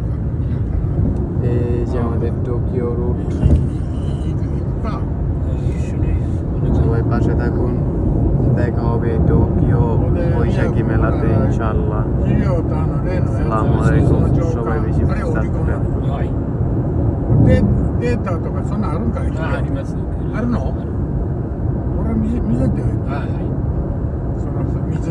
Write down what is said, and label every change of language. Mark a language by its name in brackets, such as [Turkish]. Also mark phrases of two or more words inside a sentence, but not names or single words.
[Bangla] এই যে আমাদের টোকিও রুট, সবাই পাশে থাকুন, দেখা হবে টোকিও বৈশাখী মেলাতে ইনশাআল্লাহ। [Arabic] السلام عليكم, [Bangla] সবাই বেশি বেশি সাবস্ক্রাইব করুন। [Japanese] データとかそんなあるんかい？あります。あるの？俺見せて。はい。その水